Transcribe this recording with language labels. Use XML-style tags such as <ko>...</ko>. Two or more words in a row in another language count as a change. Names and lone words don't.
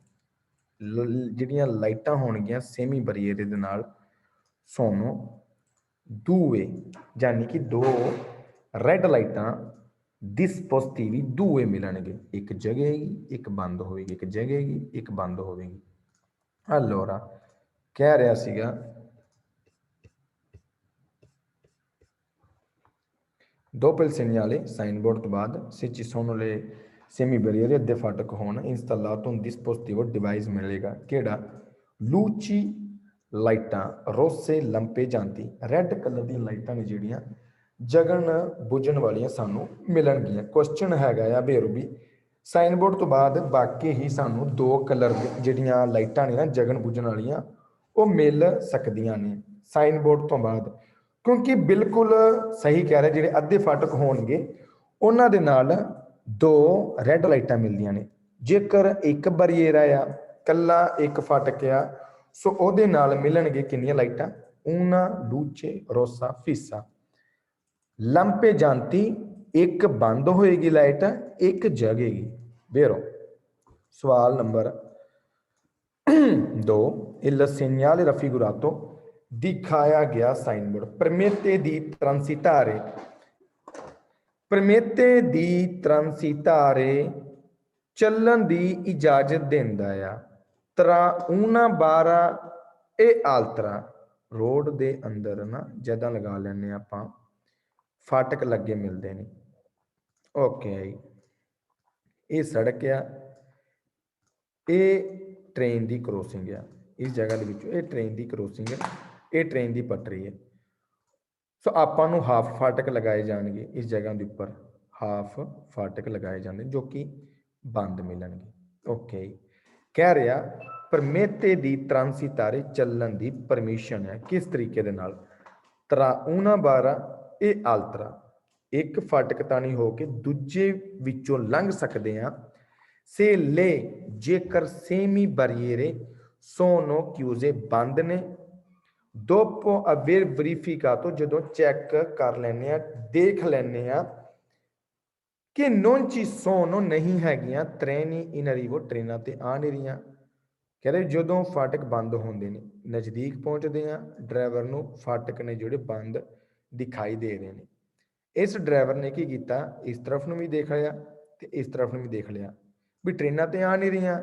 <pa>ਜਿਹੜੀਆਂ ਲਾਈਟਾਂ ਹੋਣਗੀਆਂ ਸੇਮੀ ਬਰੀਅਰ ਦੇ ਨਾਲ</pa> <it>sono due,</it> <pa>ਯਾਨੀ ਕਿ ਦੋ ਰੈੱਡ ਲਾਈਟਾਂ</pa> <it>dispositivi due</it> <pa>ਮਿਲਣਗੇ, ਇੱਕ ਜਗੇਗੀ ਇੱਕ ਬੰਦ ਹੋਵੇਗੀ, ਇੱਕ ਜਗੇਗੀ ਇੱਕ ਬੰਦ ਹੋਵੇਗੀ। allora ਕਹਿ ਰਿਹਾ ਸੀਗਾ</pa> <it>dopo il segnale</it> <pa>ਸਾਈਨ ਬੋਰਡ ਤੋਂ ਬਾਅਦ</pa> <it>se ci sono le semi barriere</it> <pa>ਅੱਧੇ ਫਾਟਕ ਹੋਣ</pa> <it>installato un dispositivo device</it> <pa>ਮਿਲੇਗਾ, ਕਿਹੜਾ luci ਲਾਈਟਾਂ</pa> <it>rosse lampeggianti,</it> <pa>ਰੈੱਡ ਕਲਰ ਦੀਆਂ ਲਾਈਟਾਂ ਨੇ ਜਿਹੜੀਆਂ ਜਗਣ ਬੁਝਣ ਵਾਲੀਆਂ ਸਾਨੂੰ ਮਿਲਣਗੀਆਂ। ਕੁਐਸਚਨ ਹੈਗਾ ਆ ਬੇਰੁਬੀ ਸਾਈਨ ਬੋਰਡ ਤੋਂ ਬਾਅਦ ਬਾਕੀ ਹੀ ਸਾਨੂੰ ਦੋ ਕਲਰ ਜਿਹੜੀਆਂ ਲਾਈਟਾਂ ਨੇ ਨਾ ਜਗਣ ਬੁਝਣ ਵਾਲੀਆਂ ਉਹ ਮਿਲ ਸਕਦੀਆਂ ਨੇ ਸਾਈਨ ਬੋਰਡ ਤੋਂ ਬਾਅਦ, ਕਿਉਂਕਿ ਬਿਲਕੁਲ ਸਹੀ ਕਹਿ ਰਿਹਾ ਜਿਹੜੇ ਅੱਧੇ ਫਾਟਕ ਹੋਣਗੇ ਉਹਨਾਂ ਦੇ ਨਾਲ ਦੋ ਰੈੱਡ ਲਾਈਟਾਂ ਮਿਲਦੀਆਂ ਨੇ। ਜੇਕਰ ਇੱਕ ਬਰੀਅਰ ਆ ਕੱਲਾ ਇੱਕ ਫਾਟਕ ਆ ਸੋ ਉਹਦੇ ਨਾਲ ਮਿਲਣਗੇ ਕਿੰਨੀਆਂ ਲਾਈਟਾਂ,</pa> <it>una luce rossa fissa, lampeggianti</it> <pa>ਇੱਕ ਬੰਦ ਹੋਏਗੀ ਲਾਈਟ ਇੱਕ ਜਗੇਗੀ। vero। ਸਵਾਲ ਨੰਬਰ 2</pa> <it>il segnale raffigurato</it> <pa>ਦਿਖਾਇਆ ਗਿਆ ਸਾਈਨ ਬੋਰਡ</pa> <it>permette di transitare, permette di transitare</it> <pa>ਚੱਲਣ ਦੀ ਇਜਾਜ਼ਤ ਦਿੰਦਾ ਆ।</pa> <it>tra una barra e altra,</it> <pa>ਰੋਡ ਦੇ ਅੰਦਰ ਨਾ ਜਦਾਂ ਲਗਾ ਲੈਂਦੇ ਆਪਾਂ ਫਾਟਕ ਲੱਗੇ ਮਿਲਦੇ ਨੇ। ਓਕੇ ਇਹ ਸੜਕ ਆ, ਇਹ ਟ੍ਰੇਨ ਦੀ ਕ੍ਰੋਸਿੰਗ ਆ, ਇਸ ਜਗ੍ਹਾ ਦੇ ਵਿੱਚੋਂ ਇਹ ਟ੍ਰੇਨ ਦੀ ਕ੍ਰੋਸਿੰਗ ਹੈ, ਇਹ ਟ੍ਰੇਨ ਦੀ ਪਟੜੀ ਹੈ। ਸੋ ਆਪਾਂ ਨੂੰ ਹਾਫ ਫਾਟਕ ਲਗਾਏ ਜਾਣਗੇ ਇਸ ਜਗ੍ਹਾ ਦੇ ਉੱਪਰ, ਹਾਫ ਫਾਟਕ ਲਗਾਏ ਜਾਂਦੇ ਜੋ ਕਿ ਬੰਦ ਮਿਲਣਗੇ। ਓਕੇ ਕਹਿ ਰਿਹਾ</pa> <it>permette di transitare</it> <pa>ਚੱਲਣ ਦੀ ਪਰਮਿਸ਼ਨ ਹੈ, ਕਿਸ ਤਰੀਕੇ ਦੇ ਨਾਲ</pa> <it>tra una barra e altra,</it> <pa>ਇੱਕ ਫਾਟਕ ਤਾਣੀ ਹੋ ਕੇ ਦੂਜੇ ਵਿੱਚੋਂ ਲੰਘ ਸਕਦੇ ਆ।</pa> <it>se le ਜੇਕਰ semi barriere sono chiuse</it> <pa>ਬੰਦ ਨੇ,</pa> <it>dopo aver verificato</it> <pa>ਜਦੋਂ ਚੈੱਕ ਕਰ ਲੈਂਦੇ ਆ ਦੇਖ ਲੈਂਦੇ ਆ ਕਿ</pa> <it>non ci sono</it> <pa>ਨਹੀਂ ਹੈਗੀਆਂ</pa> <it>treni in arrivo,</it> <pa>ਟ੍ਰੇਨਾਂ ਤੇ ਆ ਨਹੀਂ ਰਹੀਆਂ। ਕਹਿੰਦੇ ਜਦੋਂ ਫਾਟਕ ਬੰਦ ਹੁੰਦੇ ਨੇ ਨਜ਼ਦੀਕ ਪਹੁੰਚਦੇ ਆ ਡਰਾਈਵਰ ਨੂੰ ਫਾਟਕ ਨੇ ਜਿਹੜੇ ਬੰਦ ਦਿਖਾਈ ਦੇ ਰਹੇ ਨੇ। ਇਸ ਡਰਾਈਵਰ ਨੇ ਕੀ ਕੀਤਾ, ਇਸ ਤਰਫ ਨੂੰ ਵੀ ਦੇਖ ਲਿਆ ਤੇ ਇਸ ਤਰਫ ਨੂੰ ਵੀ ਦੇਖ ਲਿਆ ਵੀ ਟ੍ਰੇਨਾਂ ਤੇ ਆ ਨਹੀਂ ਰਹੀਆਂ।</pa>